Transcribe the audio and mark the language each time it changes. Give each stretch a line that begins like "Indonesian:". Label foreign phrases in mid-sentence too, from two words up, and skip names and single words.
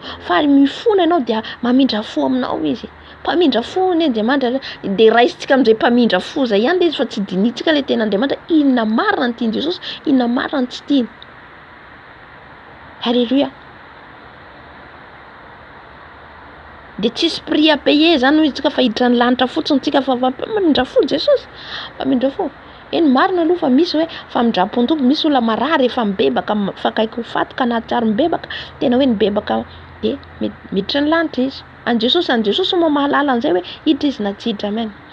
Malagasy: Fa mifona ianao dia mamindra fo aminao izy. Mpamindra fo ny Andriamanitra dia raisitsika amin'izay mpamindra fo zay ihany izy fa tsy dinitsika le tena Andriamanitra. Inona marina ny tiany Jesosy, inona marina ny tsy tiany. Halleluja. Dia tsisy
French: prix à payer
Malagasy: zany hoy tsika fa hiditra ny lanitra fotsiny tsika fa mpamindra fo Jesosy. Mpamindra fo. Eny marina aloha fa misy hoe famindram-pony tompo, misy olona marary efa mibebaka fakaiky ho faty ka nahatsiaro mibebaka. Tena hoe mibebaka dia miditra ny lanitra izy. An Jesosy moa mahalala an'izay hoe hiditra izy na tsy hiditra amen.